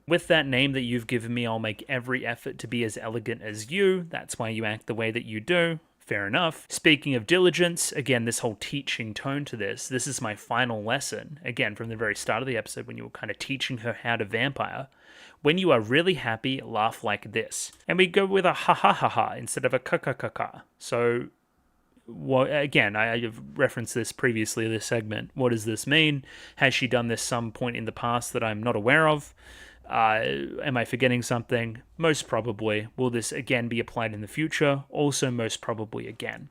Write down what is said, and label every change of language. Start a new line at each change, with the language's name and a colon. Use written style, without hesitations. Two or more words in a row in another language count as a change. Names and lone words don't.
English: With that name that you've given me, I'll make every effort to be as elegant as you. That's why you act the way that you do. Fair enough. Speaking of diligence, again, this whole teaching tone to this is my final lesson. Again, from the very start of the episode when you were kind of teaching her how to vampire. When you are really happy, laugh like this. And we go with a ha ha ha ha instead of a ka ka ka ka. So, well, again, I've referenced this previously in this segment. What does this mean? Has she done this some point in the past that I'm not aware of? Am I forgetting something? Most probably. Will this again be applied in the future? Also most probably again.